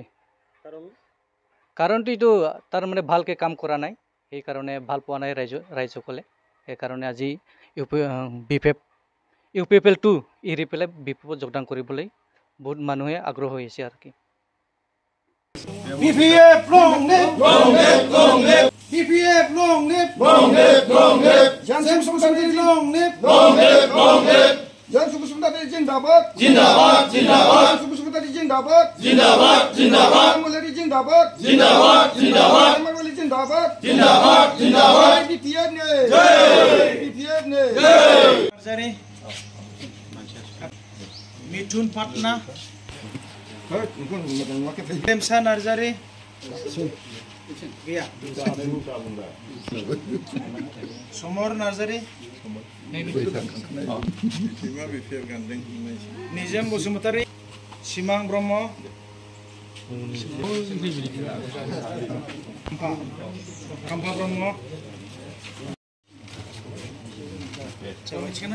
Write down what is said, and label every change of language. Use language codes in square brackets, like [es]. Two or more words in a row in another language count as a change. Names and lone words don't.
[as] কাৰণটো এইটো তাৰমানে ভালকৈ কাম কৰা নাই, সেইকাৰণে ভাল পোৱা নাই ৰাইজসকলে। সেইকাৰণে আজি ইউপিপিএলটো এৰি পেলাই BPFত যোগদান কৰিবলৈ বহুত মানুহে আগ্ৰহ হৈ আছে আৰু কি। [en] BPF long live, long live, long live. BPF long live, long live, long live. Jangan Sumsumtari long live, long live, long live. [hi] Jangan Sumsumtari जिंदाबाद, जिंदाबाद, जिंदाबाद. Sumsumtari जिंदाबाद, जिंदाबाद, जिंदाबाद. Mulari जिंदाबाद, जिंदाबाद, जिंदाबाद. Mulari जिंदाबाद, जिंदाबाद, जिंदाबाद. BPF ने, जय. BPF ने, जय. मिथुन पाटना, रेमसा नार्जारि, गैया, समर नार्जारि, निजोम बसुमतारि, सिमां ब्रह्म, खाम्फा ब्रह्म।